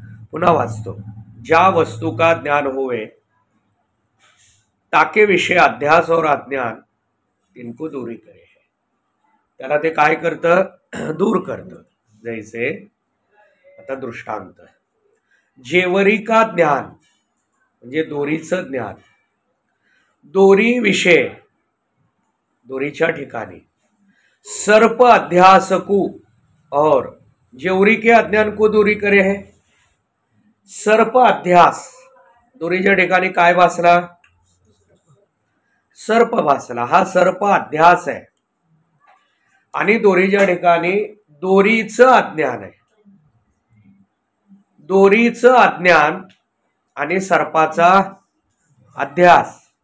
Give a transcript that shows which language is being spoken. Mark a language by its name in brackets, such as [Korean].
[Marathi] पुन्हा वाचतो. [Hindi] ज्या वस्तु का ज्ञान होवे ताके विषय अध्यास और अज्ञान तिनको दूरी करे. [Marathi] त्याला ते काय करतं? दूर करतं. जैसे आता दृष्टांत, [Hindi] जेवरी का ज्ञान [Marathi] म्हणजे दोरीचं ज्ञान. [Hindi] दोरी विषय, [Marathi] दोरीच्या ठिकाणी [Hindi] सर्प अध्यासकू और जेवरी के अज्ञान को दूरी करे है. [Marathi] सर्प अध्यास, दोरीच्या ठिकाणी काय भासला? सर्प भासला. हा सर्प अध्यास आहे. आणि दोरीच्या ठिकाणी दोरीचं अज्ञान आहे. दोरीचं अज्ञान आणि सर्पाचा अध्यास.